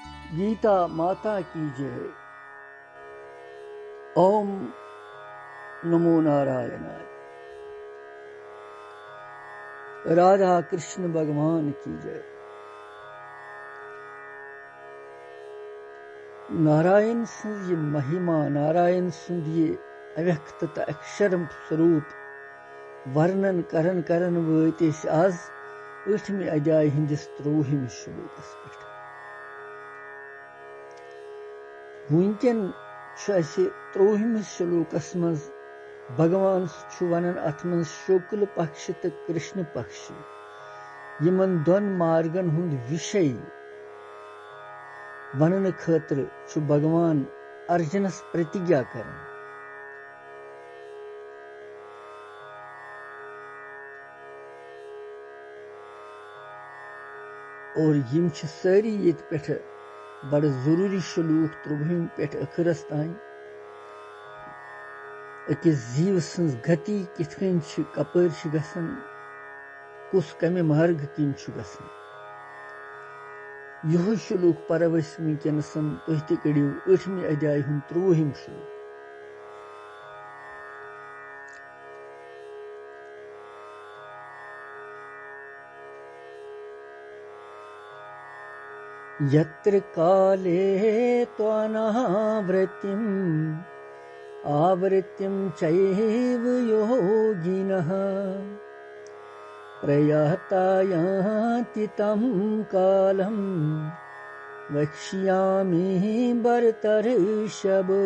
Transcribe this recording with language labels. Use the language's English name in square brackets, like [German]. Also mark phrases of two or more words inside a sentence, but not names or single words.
[Hindi] गीता माता की जय। [Sanskrit] ओम नमो नारायणाय। [Hindi] राधा कृष्ण भगवान की जय। [Kashmiri] नारायण सुंद ये महिमा, नारायण सुंद ये अव्यक्त अक्षरम स्वरूप वर्णन करन करन वत आज 8वें अध्याय हिंदिस 23वें श्लोकस पे। वुनकन 23वें श्लोकस मज भगवान वनान अत मज शुक्ल पक्ष तो कृष्ण पक्ष यमन दोन मार्गन हुंद विषय वनन खतर भगवान अर्जुनस प्रतिज्ञा करन। और यम सारी ये पे बड़ जरूरी श्लोक 23 पे अखरस तान अकिस जीव सन्स गति किथन कपर गसन, कुस कमे मार्ग किन गसन। यह श्लोक परव वनकनसन तुह त कड़ियो 8वें अध्याय हुंद 23वें श्लोक। [Sanskrit] यत्र काले त्वनावृत्तिम् आवृत्तिं चैव योगिनः प्रयाता यान्ति तं कालं वक्ष्यामि भरतर्षभ।